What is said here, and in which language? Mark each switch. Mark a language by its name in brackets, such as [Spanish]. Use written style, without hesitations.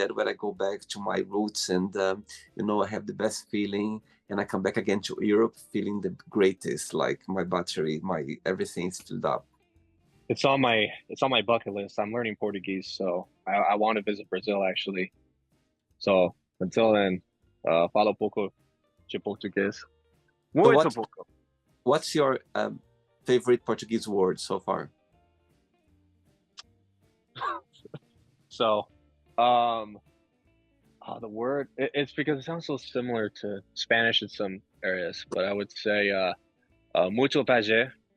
[English] That's where I go back to my roots, and I have the best feeling, and I come back again to Europe feeling the greatest. Like my battery, my everything is filled up. It's on my bucket list. I'm learning Portuguese, so I want to visit Brazil actually. So until then, [Portuguese] falo pouco de português. [English] So [Portuguese] Muito pouco. [English] what's your favorite Portuguese word so far? So, the word it's because it sounds so similar to Spanish in some areas, but I would say mucho prazer.